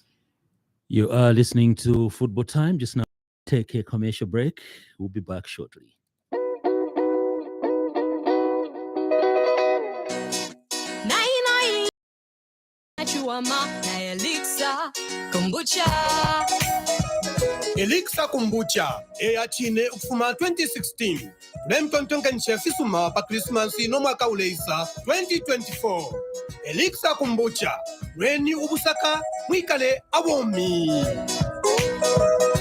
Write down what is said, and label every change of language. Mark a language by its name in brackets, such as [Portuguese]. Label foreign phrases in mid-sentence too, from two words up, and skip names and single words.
[English] You are listening to Football Time. Just now, take a commercial break. We'll be back shortly. [Bemba] Elixir Kombucha eyachine ukufuma 2016 lemtontonganisha sisuma pa Christmas no mwaka uleisa 2024. Elixir Kombucha lweni ubusaka mwikale abomi.